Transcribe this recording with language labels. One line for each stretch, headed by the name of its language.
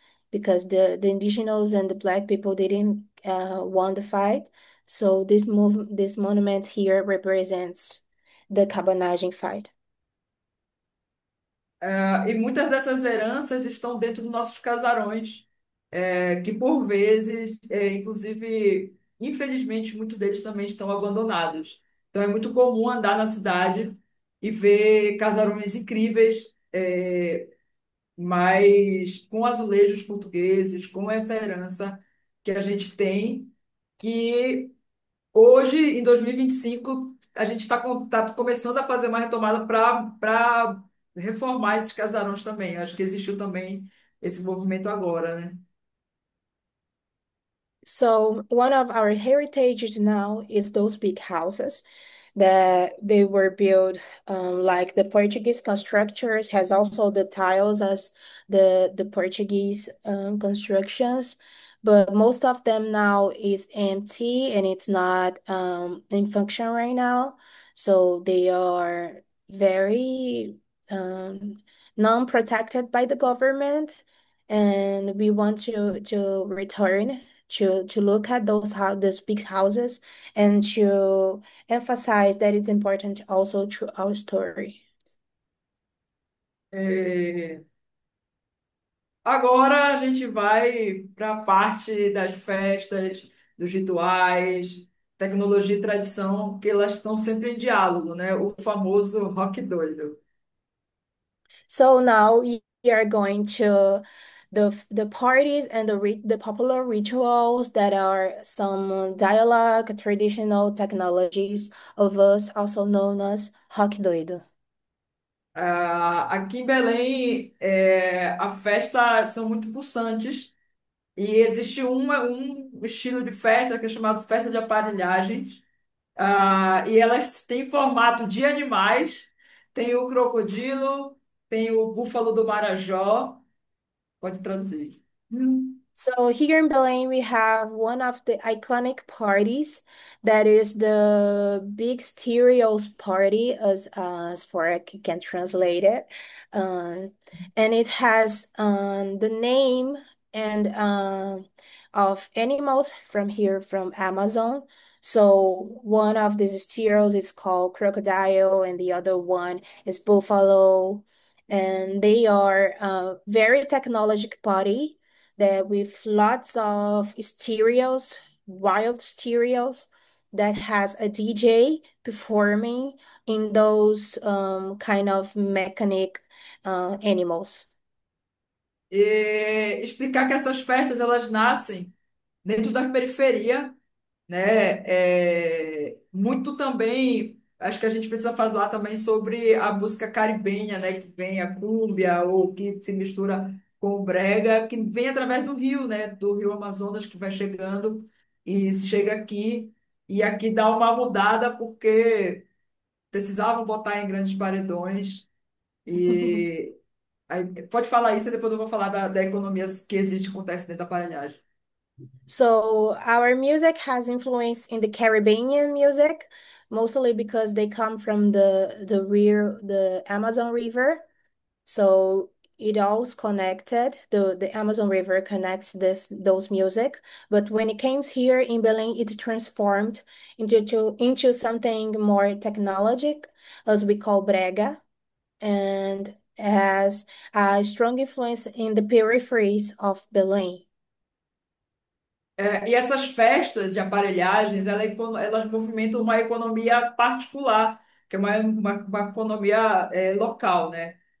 English: Because the indigenous and the black people didn't want the fight. So this monument here represents the cabanagem fight.
Portuguese: E muitas dessas heranças estão dentro dos nossos casarões, que por vezes, inclusive, infelizmente, muitos deles também estão abandonados. Então é muito comum andar na cidade e ver casarões incríveis, mas com azulejos portugueses, com essa herança que a gente tem, que hoje, em 2025, a gente está tá começando a fazer uma retomada para reformar esses casarões também. Acho que existiu também esse movimento agora, né?
English: So one of our heritages now is those big houses that they were built like the Portuguese constructors has also the tiles as the Portuguese constructions, but most of them now is empty and it's not in function right now. So they are very non-protected by the government, and we want to return to look at those big houses and to emphasize that it's important also through our story.
Portuguese: É, Agora a gente vai para a parte das festas, dos rituais, tecnologia e tradição, que elas estão sempre em diálogo, né? O famoso rock doido.
English: So now we are going the parties and the popular rituals that are some dialogue, traditional technologies of us, also known as Rock Doido.
Portuguese: Aqui em Belém, a festa são muito pulsantes e existe um estilo de festa que é chamado festa de aparelhagens. E elas têm formato de animais. Tem o crocodilo, tem o búfalo do Marajó. Pode traduzir.
English: So here in Belém, we have one of the iconic parties that is the Big Stereos Party, as far I can translate it. Uh, and it has the name and of animals from here from Amazon. So one of these stereos is called crocodile, and the other one is buffalo. And they are very technologic party that with lots of stereos, wild stereos that has a DJ performing in those kind of mechanic animals.
Portuguese: E explicar que essas festas elas nascem dentro da periferia, né? Muito também, acho que a gente precisa falar também sobre a música caribenha, né? Que vem a cúmbia ou que se mistura com o brega, que vem através do rio, né? Do rio Amazonas que vai chegando e chega aqui e aqui dá uma mudada porque precisavam botar em grandes paredões e pode falar isso e depois eu vou falar da economia que existe, acontece dentro da aparelhagem.
English: So our music has influence in the Caribbean music, mostly because they come from the Amazon River. So it all's connected. The Amazon River connects those music. But when it comes here in Belém, it transformed into something more technologic, as we call brega, and has a strong influence in the peripheries of Belém.
Portuguese: E essas festas de aparelhagens, elas movimentam uma economia particular, que é uma economia local, né?